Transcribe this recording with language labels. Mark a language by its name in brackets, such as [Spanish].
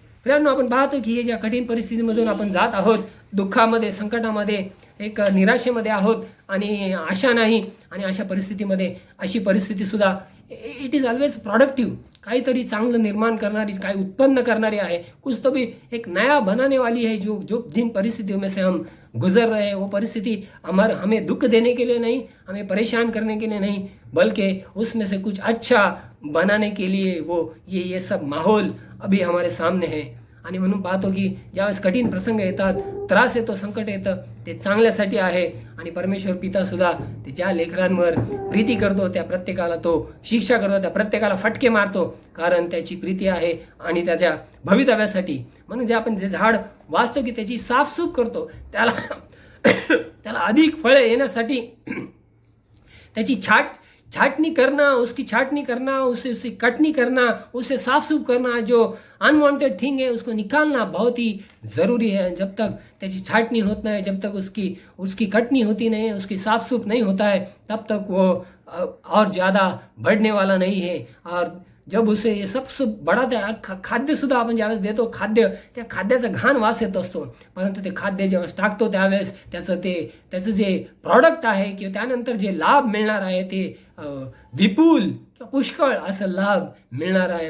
[Marathi] प्रियांनो, आपण पाहतो की हे ज्या कठीण परिस्थितीमधून आपण जात आहोत, दुःखामध्ये, संकटामध्ये, एक निराशेमध्ये आहोत आणि आशा नाही, आणि अशा परिस्थितीमध्ये अशी परिस्थितीसुद्धा [English] it is always productive, [Marathi] काहीतरी चांगलं निर्माण करणारी, काही उत्पन्न करणारी आहे. [Hindi] कुछ तो भी एक नया बनाने वाली है. जो जिन परिस्थितियों में से हम गुजर रहे हैं वो परिस्थिति हमें दुख देने के लिए नहीं, हमें परेशान करने के लिए नहीं, बल्कि उसमें से कुछ अच्छा बनाने के लिए वो ये सब माहौल अभी हमारे सामने है. [Marathi] आणि म्हणून पाहतो की ज्यावेळेस कठीण प्रसंग येतात, त्रास येतो, संकट येतं, ते चांगल्यासाठी आहे. आणि परमेश्वर पितासुद्धा ते ज्या लेकरांवर प्रीती करतो त्या प्रत्येकाला तो शिक्षा करतो, त्या प्रत्येकाला फटके मारतो, कारण त्याची प्रीती आहे आणि त्याच्या भवितव्यासाठी. म्हणून आपण जे झाड वाचतो की त्याची साफसूफ करतो, त्याला अधिक फळे येण्यासाठी त्याची छाटनी [Hindi] करना, उसकी छाटनी करना, उसे कटनी करना, उसे साफ सूफ करना, जो [English] unwanted thing [Hindi] है उसको निकालना बहुत ही ज़रूरी है. जब तक [Marathi] त्याची छाटनी होत [Hindi] नहीं, जब तक उसकी कटनी होती नहीं, उसकी साफ सूफ नहीं होता है, तब तक वो और ज़्यादा बढ़ने वाला नहीं है. और जब उसे ये सब बढ़ाता है, [Marathi] खाद्यसुद्धा आपण ज्यावेळेस देतो, त्या खाद्याचा घाण वास येत असतो, परंतु ते खाद्य जेव्हा टाकतो त्यावेळेस त्याचं जे प्रॉडक्ट आहे किंवा त्यानंतर जे लाभ मिळणार आहे ते विपुल किंवा पुष्कळ असं लाभ मिळणार आहे.